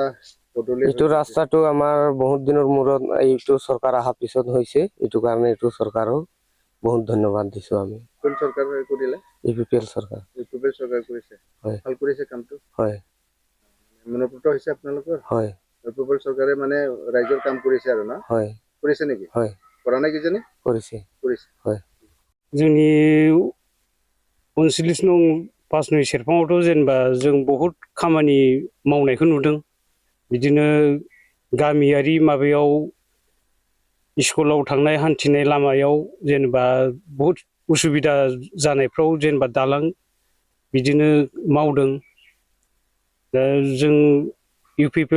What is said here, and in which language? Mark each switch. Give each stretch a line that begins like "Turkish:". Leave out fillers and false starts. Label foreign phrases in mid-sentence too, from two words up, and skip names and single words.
Assamese: এইটো ৰাস্তাটো আমাৰ বহুত দিনৰ মূৰত এইটো চৰকাৰ অহাৰ পিছত হৈছে এইটো কাৰণে এইটো চৰকাৰক বহুত ধন্যবাদ দিছো আমি কোন চৰকাৰ কৰিলে ইউপিপিএল চৰকাৰ কৰিছে হয় ভাল কৰিছে কামটো হয় মনোপুত হৈছে আপোনালোকৰ হয় ইউপিপিএল চৰকাৰে মানে ৰাইজৰ কাম কৰিছে আৰু না হয় কৰিছে নেকি হয় কৰা নাই কিজানি কৰিছে হয়
Bodo: जोंनि 39 नं 5 नं सेरफाङावथ' जेनेबा जों बहुत खामानि मावनायखौ नुदों बिदिनो गामियारि माबायाव स्कुलाव थांनाय हान्थिनाय लामायाव जेनेबा बहुत उसुबिदा जानायफ्राव जेनेबा दालां बिदिनो मावदों दा जों इउपिपिएल